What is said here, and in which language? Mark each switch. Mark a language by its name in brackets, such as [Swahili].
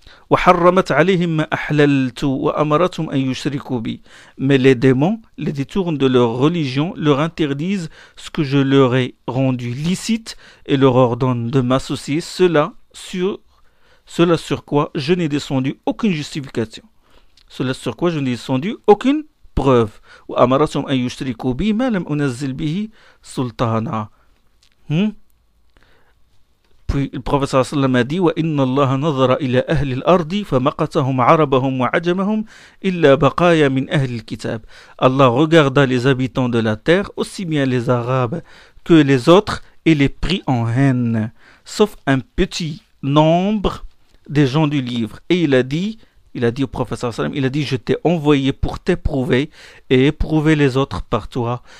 [Arabic] وحرمت عليهم ما أحللت وأمرتهم أن يشركوا بي. [French] Mais les démons les détournent de leur religion, leur interdisent ce que je leur ai rendu licite et leur ordonnent de m'associer, cela sur quoi je n'ai descendu aucune justification. Cela sur quoi je n'ai descendu aucune preuve. [Arabic] وأمرتهم أن يشركوا بي ما لم أنزل به سلطانا. [French] Puis le prophète sallallahu a dit [Arabic] وَإِنَّ اللَّهَ نَظَرَ إِلَى أَهْلِ الْأَرْضِ فَمَقَتَهُمْ عَرَبَهُمْ وَعَجَمَهُمْ إِلَّا بَقَايَا مِنْ أَهْلِ الْكِتَابِ. [French] Allah regarda les habitants de la terre, aussi bien les Arabes que les autres, et les prit en haine, sauf un petit nombre des gens du livre. Et il a dit au prophète sallallahu alayhi wa sallam, il a dit, je t'ai envoyé pour t'éprouver et éprouver les autres par toi.